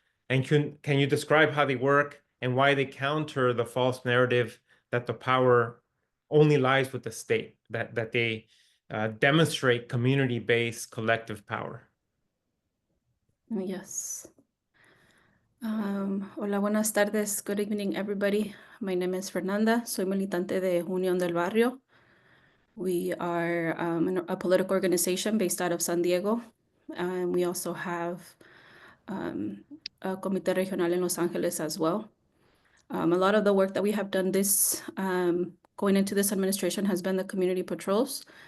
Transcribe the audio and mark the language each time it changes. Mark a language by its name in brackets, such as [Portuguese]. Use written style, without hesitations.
[English] And can you describe how they work and why they counter the false narrative that the power only lies with the state, that they demonstrate community-based collective power? Yes. [Spanish] Hola, buenas tardes. [English] Good evening, everybody. My name is Fernanda. [Spanish] Soy militante de Unión del Barrio. [English] We are a political organization based out of San Diego. We also have a [Spanish] comité regional [English] in Los Ángeles as well. A lot of the work that we have done going into this administration has been the community patrols.